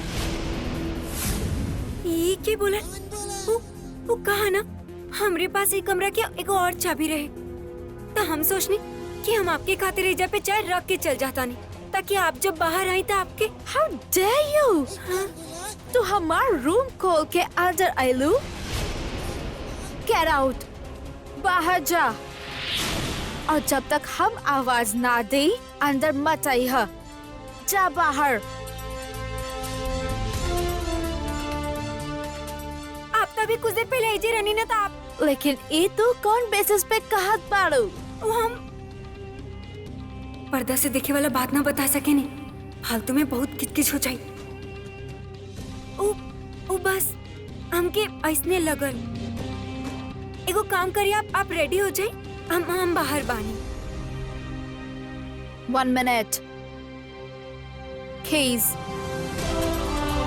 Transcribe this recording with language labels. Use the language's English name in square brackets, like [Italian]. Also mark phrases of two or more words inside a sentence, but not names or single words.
[Bhojpuri] ये के बोला? वो कहा ना हमरे पास एक कमरा के एक और चाबी रहे, तो हम सोचनी कि हम आपके खातिर एजा पे चाय रख के चल जाता नहीं, ताकि आप जब बाहर आई तो आपके। [English] How dare you? [Bhojpuri] तो हमार रूम खोल के अंदर आई लो? [English] Get out! [Bhojpuri] बाहर जा। और जब तक हम आवाज ना दे अंदर मत आई है। जा बाहर। आप तभी कुछ देर पहले एजे रहनी ना, तो आप। लेकिन ये तो कौन बेसिस पे कहत बाड़ू? वो हम पर्दा से देखे वाला बात ना बता सके नहीं, फालतू में बहुत किचकिच हो जाई। ओ बस हमके ऐसने लगल। एगो काम करिए, आप रेडी हो जाए, हम बाहर बानी। [English] 1 minute. Keys.